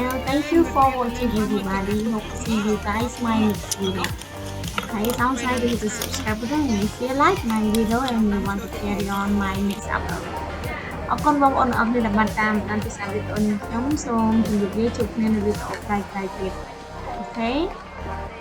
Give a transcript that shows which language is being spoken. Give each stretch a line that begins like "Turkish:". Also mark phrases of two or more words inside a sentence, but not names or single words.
English: Thank you for watching everybody. Hope to see you guys my next video. Okay, sounds like you to subscribe button and if you like my video and you want to carry on my next upload.
Khmer: អរគុណបងប្អូនអរគ្នាដែលបានតាមដានទស្សនាវីដេអូនេះខ្ញុំសូមជម្រាបលាជួបគ្នានៅវីដេអូក្រោយៗទៀតអូខេ